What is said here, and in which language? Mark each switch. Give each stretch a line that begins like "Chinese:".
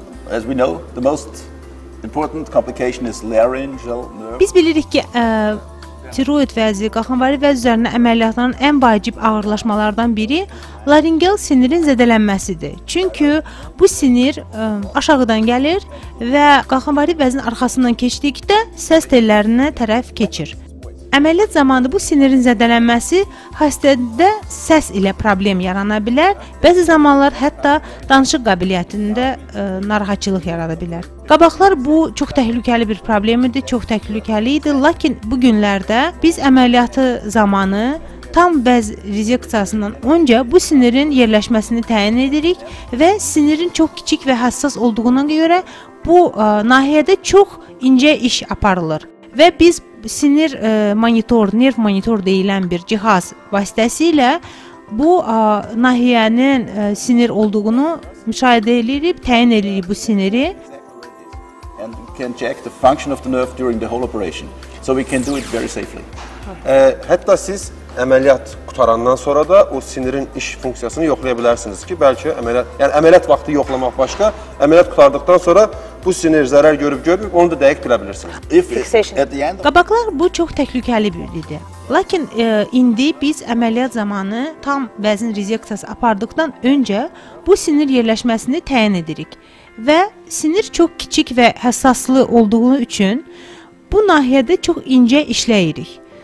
English: As we know, the most important complication is laryngeal nerve.
Azerbaijani: Biz bilirik ki, tiroid vəzi, qalxanvari vəz üzərində əməliyyatların ən vacib ağırlaşmalardan biri laringeal sinirin zədələnməsidir. Çünki bu sinir aşağıdan gəlir və qalxanvari vəzin arxasından keçdikdə səs tellərinə tərəf keçir. Əməliyyat zamanı bu sinirin zədələnməsi xəstədə səs ilə problem yarana bilər. Bəzi zamanlar hətta danışıq qabiliyyətində narahatçılıq yarada bilər. Qabaqlar bu çox təhlükəli bir problem idi, çox təhlükəli idi. Lakin bu günlərdə biz əməliyyatı zamanı tam vəz rezeksiyasından öncə bu sinirin yerləşməsini təyin edirik və sinirin çox kiçik və həssas olduğuna görə bu nahiyədə çox incə iş aparılır və biz sinir monitor, nerv monitor deyilən bir cihaz vasitəsilə bu nahiyənin sinir olduğunu müşahidə edirik, təyin edirik bu siniri.
English: And we can check the function of the nerve during the whole operation. So we can do it very safely.
Azerbaijani: Hətta siz əməliyyat qutarandan sonra da o sinirin iş funksiyasını yoxlaya bilərsiniz ki, bəlkə əməliyyat vaxtı yoxlamaq başqa, əməliyyat qutardıqdan sonra bu sinir zərər görüb-görməyib, onu da dəqiq bilə bilirsiniz. Qabaqlar bu çox təhlükəli bir idi. Lakin indi biz əməliyyat zamanı tam vəzin rezeksiyası apardıqdan öncə bu sinir yerləşməsini təyin edirik və sinir çox kiçik və həssaslı olduğu üçün bu nahiyədə çox incə işləyirik.